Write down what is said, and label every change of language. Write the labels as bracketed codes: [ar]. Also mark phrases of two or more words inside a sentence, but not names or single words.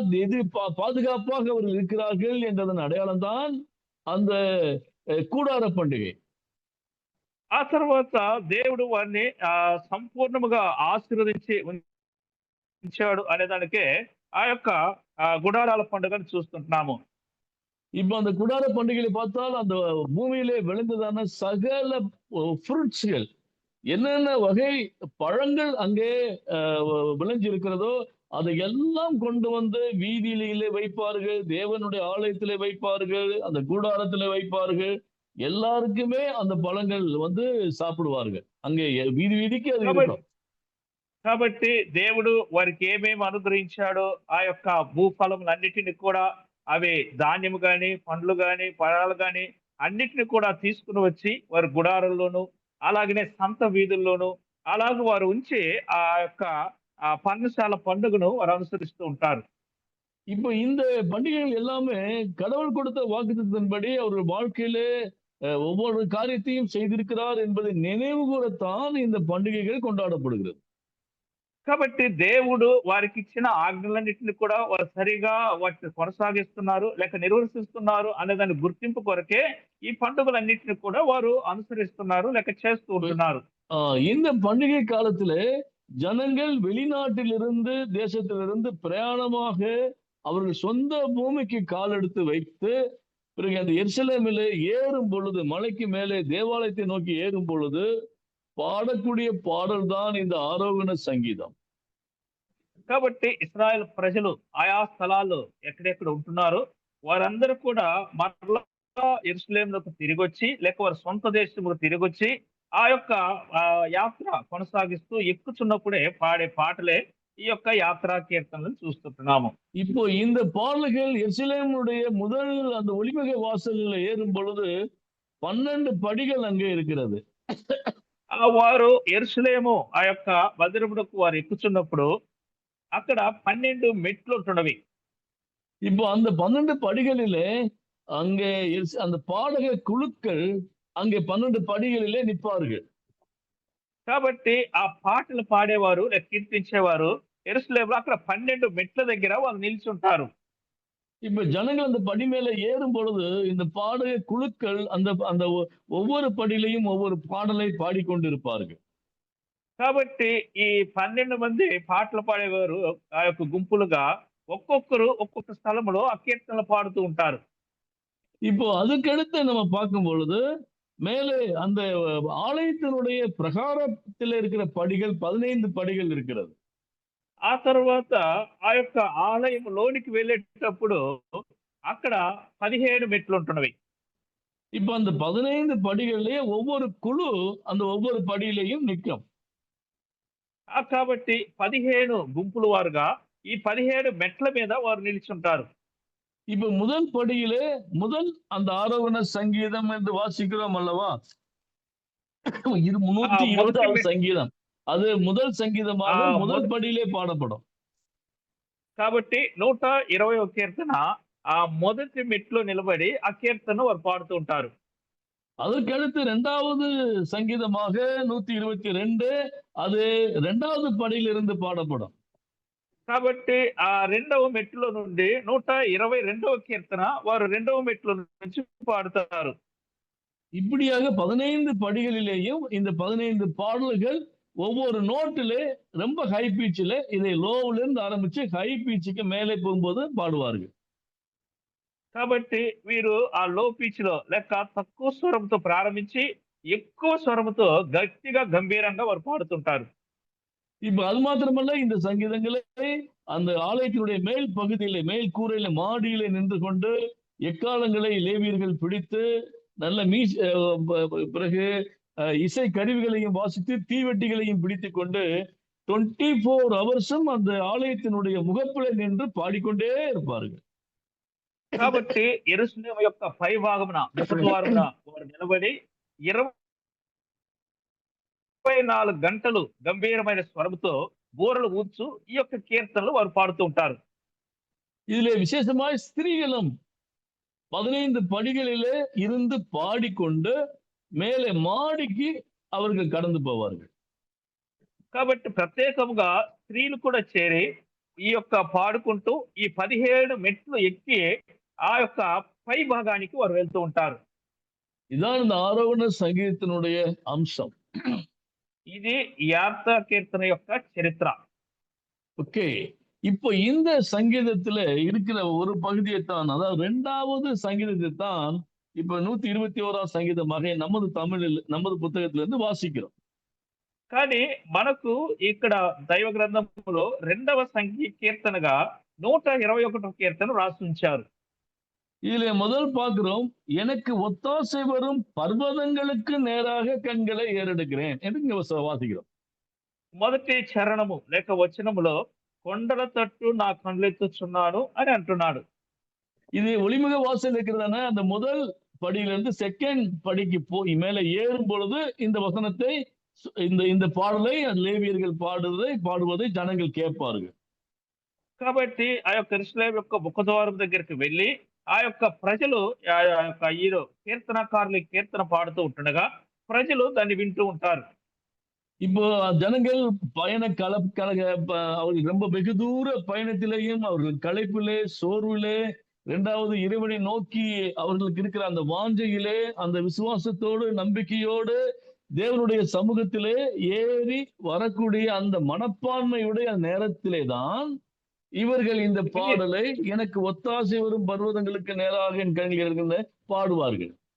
[ta] எது பாதுகாப்பாக அவர்கள் இருக்கிறார்கள் என்றதன் அடையாளம் தான் அந்த கூடார பண்டிகை. [te] ఆ తర్వాత దేవుడు వారిని సంపూర్ణముగా ఆశీర్వదించి ఉంచాడు అనే దానికే ఆ యొక్క గుడారాల పండుగను చూస్తుంటున్నాము. [ta] இப்ப அந்த குடார பண்டிகையில பார்த்தால் அந்த பூமியிலே விளைந்ததான சகல ஃப்ரூட்ஸ்கள், என்னென்ன வகை பழங்கள் அங்கே விளைஞ்சிருக்கிறதோ அதை எல்லாம் கொண்டு வந்து வீதியிலே வைப்பார்கள், தேவனுடைய ஆலயத்திலே வைப்பார்கள், அந்த கூடாரத்திலே வைப்பார்கள். எல்லாருக்குமே அந்த பழங்கள் வந்து சாப்பிடுவார்கள். அங்கே வீதி வீதிக்கு அது இருக்கும். [te] కాబట్టి దేవుడు వారికి ఏమేమి అనుగ్రహించాడో ఆ యొక్క భూఫలములన్నిటిని కూడా, అవి ధాన్యము గాని, పండ్లు గాని, పழాలు గాని అన్నిటిని కూడా తీసుకుని వచ్చి వారి గుడారంలోను, అలాగనే సంత వీధుల్లోను అలాగ వారు ఉంచి ఆ యొక్క పర్ణశాల పండుగను వారు అనుసరిస్తూ ఉంటారు. [ta] இப்போ இந்த பண்டிகைகள் எல்லாமே கடவுள் கொடுத்த வாக்குத்தத்தின்படி அவர்கள் வாழ்க்கையிலே ஒவ்வொரு காரியத்தையும் செய்திருக்கிறார் என்பதை நினைவு கூறத்தான் இந்த பண்டிகைகள் கொண்டாடப்படுகிறது. [te] కాబట్టి దేవుడు వారికి ఇచ్చిన ఆజ్ఞలన్నింటినీ కూడా వారు సరిగా వాటిని కొనసాగిస్తున్నారు లేక నిర్వర్తిస్తున్నారు అనే దాని గుర్తింపు కొరకే ఈ పండుగలన్నింటినీ కూడా వారు అనుసరిస్తున్నారు లేక చేస్తూ ఉంటున్నారు. [ta] இந்த பண்டிகை காலத்திலே ஜனங்கள் வெளிநாட்டிலிருந்து தேசத்திலிருந்து பிரயாணமாக அவர்கள் சொந்த பூமிக்கு கால் எடுத்து வைத்து பிறகு அந்த எருசலேமிலே ஏறும் பொழுது, மலைக்கு மேலே தேவாலயத்தை நோக்கி ஏறும் பொழுது పాడக்கூடிய పాటలు தான் இந்த ஆரோகண சங்கீதம். [te] కాబట్టి ఇశ్రాయేల్ ప్రజలు ఆయా స్థలాల్లో ఎక్కడెక్కడ ఉంటున్నారో వారందరూ కూడా మరలా యెరూషలేమునకు తిరిగి వచ్చి లేక వారి సొంత దేశముకు తిరిగి వచ్చి ఆ యొక్క యాత్ర కొనసాగిస్తూ ఎక్కుచున్నప్పుడే పాడే పాటలే ఈ యొక్క యాత్రా కీర్తనలను చూస్తున్నాము. [ta] இப்போ இந்த பாடல்கள் எருசலேமுடைய முதல் அந்த ஒளிமிக வாசலில் ஏறும் பொழுது 12 படிகள் அங்கே இருக்கிறது. [te] వారు యెరూషలేము ఆ యొక్క మందిరమునకు వారు ఎక్కుచున్నప్పుడు అక్కడ 12 మెట్లు ఉంటున్నవి. [ta] இப்போ அந்த 12 படிகளிலே அங்கே அந்த பாடக குழுக்கள் அங்கே 12 படிகளிலே நிற்பார்கள். [te] కాబట్టి ఆ పాటలు పాడేవారు లేక కీర్తించేవారు యెరూషలేములో అక్కడ 12 మెట్ల దగ్గర వాళ్ళు నిల్చుంటారు. [ta] இப்ப ஜனங்கள் அந்த படி மேல ஏறும் பொழுது இந்த பாடக குழுக்கள் அந்த அந்த ஒவ்வொரு படியிலையும் ஒவ்வொரு பாடலை பாடிக்கொண்டிருப்பார்கள். [te] కాబట్టి ఈ 12 మంది పాటలు పాడేవారు ఆ యొక్క గుంపులుగా ఒక్కొక్కరు ఒక్కొక్క స్థలంలో ఆ కీర్తనలు పాడుతూ ఉంటారు. [ta] இப்போ அதுக்கடுத்து நம்ம பார்க்கும் பொழுது மேலே அந்த ஆலயத்தினுடைய பிரகாரத்தில் இருக்கிற படிகள் 15 படிகள் இருக்கிறது. [te] ఆ తర్వాత ఆ యొక్క ఆలయం లోనికి వెళ్ళేటప్పుడు అక్కడ 17 మెట్లు ఉంటున్నవి. [ta] இப்ப அந்த 15 படிகளிலே ஒவ்வொரு குழு அந்த ஒவ்வொரு படியிலையும் நிற்கும். [te] కాబట్టి 15 గుంపుల వారుగా ఈ 17 మెట్ల మీద వారు నిలిచుంటారు. [ta] இப்ப முதல் படியிலே முதல் அந்த ஆரோகண சங்கீதம் என்று வாசிக்கிறோம் அல்லவா? 120வது சங்கீதம். அது முதல் சங்கீதமாக முதல் படியிலே பாடப்படும். [te] కాబట్టి 120వ కీర్తన ఆ మొదటి మెట్లో నిలబడి ఆ కీర్తన వారు పాడుతూ ఉంటారు. [ta] அதற்கடுத்து 2வது சங்கீதமாக 122 அது 2வது படியிலிருந்து பாடப்படும். [te] కాబట్టి ఆ 2వ మెట్టులో నుండి 122వ కీర్తన వారు 2వ మెట్లో నుంచి పాడుతారు. [ta] இப்படியாக 15 படிகளிலேயும் இந்த 15 பாடல்கள் ஒவ்வொரு நோட்டிலே ரொம்ப [en] high pitchil, [ta] இதை லோவுல இருந்து ஆரம்பிச்சு [en] high pitchukku [ta] மேலே போகும்போது பாடுவார்கள். [te] కాబట్టి వీరు ఆ [en] low pitch [te] లో లేక తక్కువ స్వరంతో ప్రారంభించి ఎక్కువ స్వరంతో గట్టిగా గంభీరంగా వారు పాడుతుంటారు. [ta] இப்ப அது மாத்திரமல்ல, இந்த சங்கீதங்களை அந்த ஆலயத்தினுடைய மேல் பகுதியிலே, மேல் கூரையில, மாடியிலே நின்று கொண்டு எக்காலங்களை லேவியர்கள் பிடித்து நல்ல பிறகு இசை கருவிகளையும் வாசித்து தீவெட்டிகளையும் பிடித்துக் கொண்டு 24 ஹவர்ஸும் அந்த ஆலயத்தினுடைய முகப்பிலே நின்று பாடிக்கொண்டே இருப்பார்கள். [te] కాబట్టి యెరూషలేము యొక్క పై భాగమున ముఖద్వారమున వారు నిలబడి 24 గంటలు గంభీరమైన స్వరముతో బూరలు ఊదుచు ఈ యొక్క కీర్తనలు వారు పాడుతూ ఉంటారు. [ta] இதிலே விசேஷமாய் ஸ்திரீகளும் 15 படிகளிலே இருந்து பாடிக்கொண்டு மேலே மாடிக்கு அவர்கள் கடந்து போவார்கள். [te] కాబట్టి ప్రత్యేకముగా స్త్రీలు కూడా చేరి ఈ యొక్క పాడుకుంటూ ఈ 17 మెట్లు ఎక్కి ఆ యొక్క పై భాగానికి వారు వెళ్తూ ఉంటారు. [ta] இதான் இந்த ஆரோகண சங்கீதத்தினுடைய அம்சம். [te] ఇది యాత్రా కీర్తన యొక్క చరిత్ర. [ta] ஓகே, இப்போ இந்த சங்கீதத்துல இருக்கிற ஒரு பகுதியை தான், அதாவது 2வது சங்கீதத்தை தான் இப்ப 121ஆம் சங்கீதமாக நமது தமிழில் நமது புத்தகத்திலிருந்து வாசிக்கிறோம். [te] కానీ మనకు ఇక్కడ దైవ గ్రంథంలో 2వ కీర్తనగా 121 కీర్తన రాసి ఉంచారు. [ta] இதுல முதல் பார்க்கிறோம், எனக்கு ஒத்தாசை வரும் பர்வதங்களுக்கு நேராக கண்களை ஏறெடுக்கிறேன் என்று இங்க வாசிக்கிறோம். [te] మొదటి చరణము లేక వచనములో కొండల తట్టు నా కళ్ళెత్తుచున్నాను అని అంటున్నాడు. [ta] இது ஒளிமுக வாசல் இருக்கிறதான அந்த முதல் படியிலிருந்து செகண்ட் படிக்கு போய் மேலே ஏறும் பொழுது இந்த வசனத்தை இந்த பாடலை லேவியர்கள் பாடுவதை ஜனங்கள் கேட்பார்கள். [te] కాబట్టి ఆ యొక్క యెరూషలేము యొక్క ముఖద్వారం దగ్గరికి వెళ్ళి ఆ యొక్క ప్రజలు ఆ యొక్క ఈ కీర్తనకారులు కీర్తన పాడుతూ ఉంటుండగా ప్రజలు దాన్ని వింటూ ఉంటారు. [ta] இப்போ ஜனங்கள் அவர்கள் ரொம்ப வெகு தூர பயணத்திலேயும் அவர்கள் களைப்பிலே சோர்விலே 2வது இறைவனை நோக்கி அவர்களுக்கு இருக்கிற அந்த வாஞ்சையிலே அந்த விசுவாசத்தோடு நம்பிக்கையோடு தேவனுடைய சமூகத்திலே ஏறி வரக்கூடிய அந்த மனப்பான்மையுடைய நேரத்திலே தான் இவர்கள் இந்த பாடலை எனக்கு ஒத்தாசை வரும் பர்வதங்களுக்கு நேராக என் கண்கள் பாடுவார்கள்.